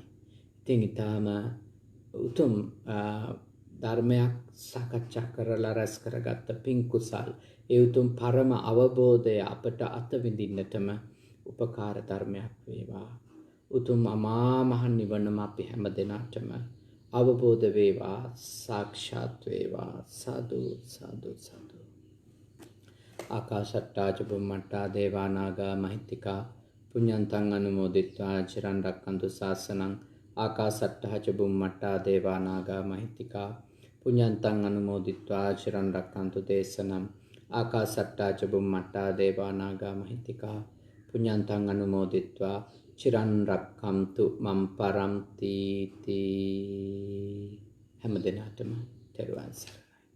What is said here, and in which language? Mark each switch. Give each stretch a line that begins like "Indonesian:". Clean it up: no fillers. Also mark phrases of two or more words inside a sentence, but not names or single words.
Sinhala: ඉතින් ඊටාම උතුම් ධර්මයක් සාකච්ඡා කරලා රැස් කරගත්ත පින් කුසල්, ඒ උතුම් පරම අවබෝධය අපට අත්විඳින්නටම උපකාර ධර්මයක් වේවා. උතුම් අමා මහ නිවනම අපි හැම දිනටම අවබෝධ වේවා, සාක්ෂාත් වේවා. සාදු සාදු සාදු.
Pali: ආකාශට්ටා ච බුම්මට්ටා දේවා නාග මහිත්‍තිකා පුඤ්ඤන්තං අනුමෝදිත්වා චිරන් රැක්කන්තු ශාසනං. ආකාශට්ටා ච බුම්මට්ටා දේවා නාග මහිත්‍තිකා පුඤ්ඤන්තං අනුමෝදිත්වා චිරන් රැක්කන්තු දේශනං. ආකාශට්ටා ච බුම්මට්ටා දේවා නාග මහිත්‍තිකා පුඤ්ඤන්තං අනුමෝදිත්වා චිරන් රැක්කන්තු මම් පරන්ති තී.
Sinhala: හැම දිනටම තෙරුවන් සරණයි.